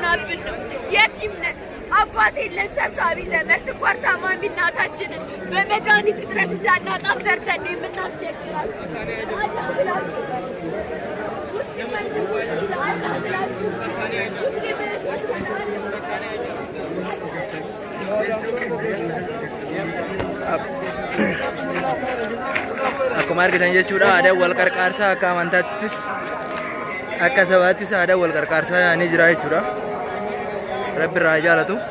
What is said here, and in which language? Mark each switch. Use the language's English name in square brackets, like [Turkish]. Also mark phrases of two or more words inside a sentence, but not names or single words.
[Amharic] አብን ነው የቲም ነን አባት የለን ሰብሳቢ ዘመድ ስኳር ታማሚ እናታችንን በመድኃኒት እጥረት እንዳናጣም ዘርተን ነው የምናስቸግራችሁ። ለአላህ ብላችሁ ሙስሊም ወንድሞቼ ለአላህ ብላችሁ ሙስሊም [Oromo] akkuma argitan jechuudha aadaan wal qarqaarsaa akka amantaattis akka sabaattis aadaan wal qarqaarsaa yaa'anii jira jechuudha. Rabbi irraa jaalatu.